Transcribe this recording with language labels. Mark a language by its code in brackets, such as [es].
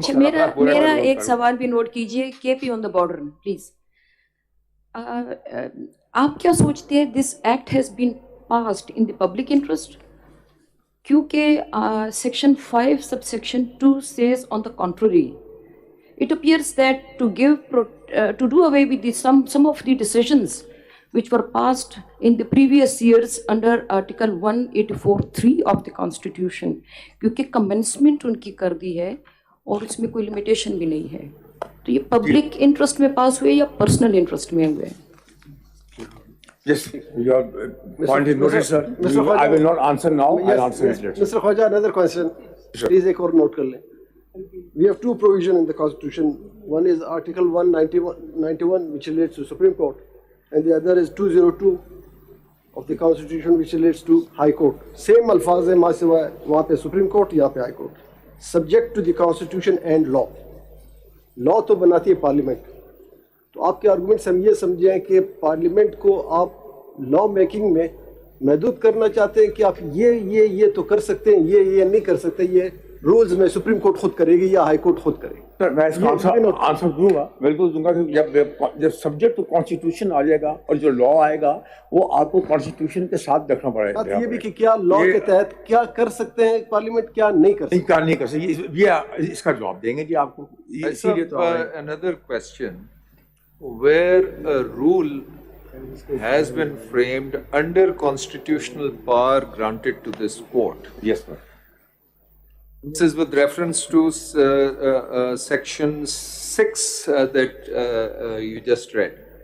[ur] میرا ایک سوال بھی نوٹ کیجئے. [en] K P on the border please. [ur] آپ کیا سوچتے ہیں [en] This act has been passed in the public interest? [ur] کیونکہ [en] Section 5 sub section 2 says on the contrary. It appears that to do away with some of the decisions which were passed in the previous years under Article 184(3) of the Constitution, [ur] کیونکہ commencement ان کی کر دی ہے اور اس میں کوئی limitation بھی نہیں ہے. تو یہ پبلک انٹرسٹ میں پاس ہوئے یا پرسنل انٹرسٹ میں ہوئے؟ [en] Yes, your point is noted, sir. I will not answer now. I'll answer it later. Mr. Khwaja, another question. Please [ur] ایک اور note کر لیں. [en] We have two provisions in the Constitution. One is Article 191 which relates to Supreme Court, and the other is 202 of the Constitution which relates to High Court. [ur] Same الفاظ ہیں ماں سوائے وہاں پہ Supreme Court, یہاں پہ High Court. [en] Subject to the Constitution and law. [ur] Law تو بناتی ہے پارلیمنٹ. تو آپ کے آرگومنٹس ہم یہ سمجھیں کہ پارلیمنٹ کو آپ لا میکنگ میں محدود کرنا چاہتے ہیں کہ آپ یہ تو کر سکتے ہیں, یہ نہیں کر سکتے, یہ رولز میں سپریم کورٹ خود کرے گی یا ہائی کورٹ خود کرے گی. سر میں اس کا آنسر دوں گا, بالکل دوں گا کہ جب سبجیکٹ ٹو کانسٹیٹیوشن آ جائے گا اور جو لا آئے گا وہ آپ کو کانسٹیٹیوشن کے ساتھ رکھنا پڑے گا. یہ بھی کہ کیا لا کے تحت کیا کر سکتے ہیں پارلیمنٹ, کیا نہیں کر سکتے, نہیں کر سکتے, یہ اس کا جواب دیں گے جی آپ کو. [en] Another question, where a rule has been framed under constitutional power granted to this court. Yes, sir. This is with reference to section 6 that you just read.